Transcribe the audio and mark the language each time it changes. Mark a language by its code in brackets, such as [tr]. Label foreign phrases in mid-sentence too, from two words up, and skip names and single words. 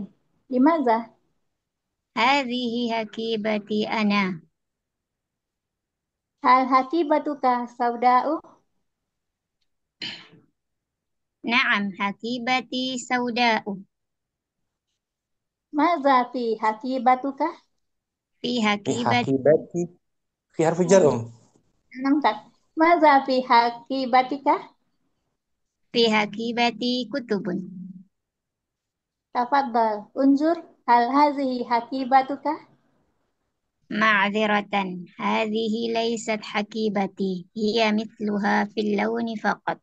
[ar] لماذا؟ هذه حقيبتي أنا. هل حقيبتك سوداء? نعم، حقيبتي سوداء. ماذا في حقيبتك? Fi Fi hakibati. حقيبتي. في حرف جر [ms] Nampak. [ar] ماذا في حقيبتكِ? في حقيبتي كتب. تفضل. انظر. هل هذه حقيبتك? Ma'ziratan. هذه ليست حقيبتي. هي مثلها في اللون فقط.